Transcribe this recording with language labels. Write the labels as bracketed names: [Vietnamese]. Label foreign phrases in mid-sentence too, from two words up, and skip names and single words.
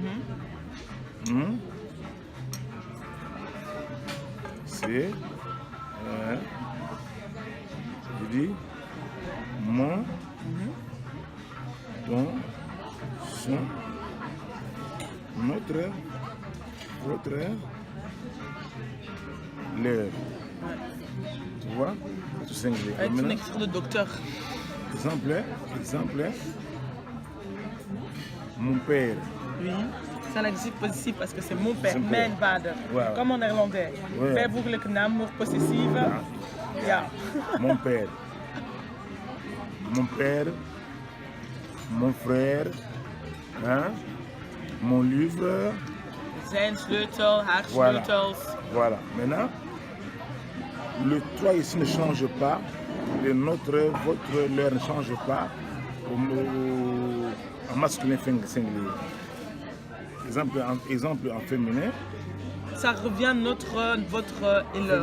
[French] C'est je dis mon, ton, son, notre, votre, leur. Tu vois? C'est tout singulier. Avec une Maintenant, écriture de docteur. exemple, mon père. Oui. C'est un adjectif possessif parce que c'est mon père. [Dutch] Zijn père. Mijn vader. [French] Ouais. Comme en néerlandais. Ouais. [Dutch] Bijvoeglijke naam, possessieve. Ja. [French] Mon père. Mon père, mon frère, hein, mon livre, [Dutch] Zijn sleutel, haar [French] Voilà. [Dutch] sleutels. [French] voilà. Maintenant, le toi ici ne change pas, le notre, votre, leur ne change pas en masculin singulier. Exemple en féminin, Ça revient notre, votre et leur.